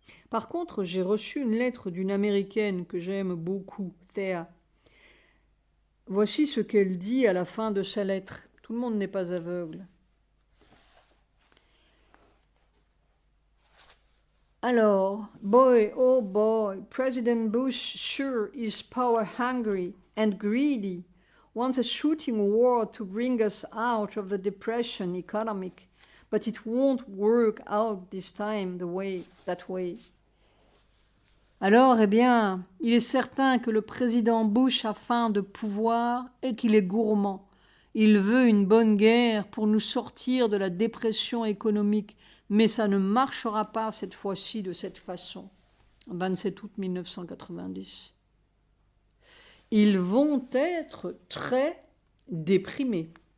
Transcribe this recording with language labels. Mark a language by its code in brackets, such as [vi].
[fr] Par contre, j'ai reçu une lettre d'une Américaine que j'aime beaucoup, Thea. Voici ce qu'elle dit à la fin de sa lettre. Tout le monde n'est pas aveugle. Alors, [en] boy, oh boy, President Bush sure is power-hungry and greedy, wants a shooting war to bring us out of the depression economic, but it won't work out this time that way. [fr] Alors, eh bien, il est certain que le président Bush a faim de pouvoir et qu'il est gourmand. Il veut une bonne guerre pour nous sortir de la dépression économique, mais ça ne marchera pas cette fois-ci de cette façon. 27 août 1990. Ils vont être très déprimés.